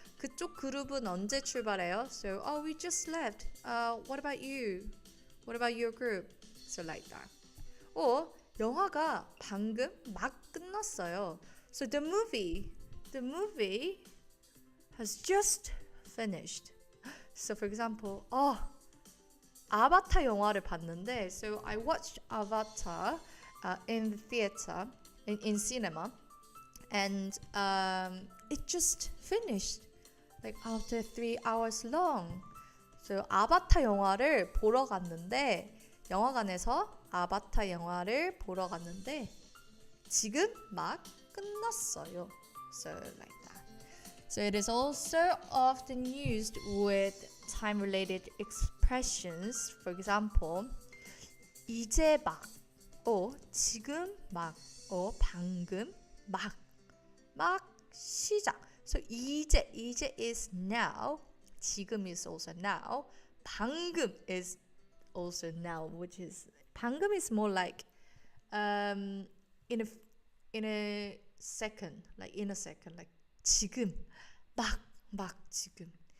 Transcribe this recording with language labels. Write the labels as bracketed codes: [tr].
[ko] 그쪽 그룹은 언제 출발해요? [en] So we just left. What about you? What about your group? So like that. [ko] 영화가 방금 막 끝났어요. [en] So the movie has just finished. So for example, [ko] 아바타 영화를 봤는데, [en] so I watched Avatar in the theater, in cinema, and it just finished like after 3 hours long. [ko] So 아바타 영화를 보러 갔는데, 영화관에서 아바타 영화를 보러 갔는데 지금 막 끝났어요. [en] So like that. So it is also often used with time-related expressions. For example, [ko] 이제 막, 지금 막, 방금 막 시작. [en] So 이제 is now. 지금 is also now. 방금 is also now, which is 방금 is more like in a second, like [ko] 지금 막 지금.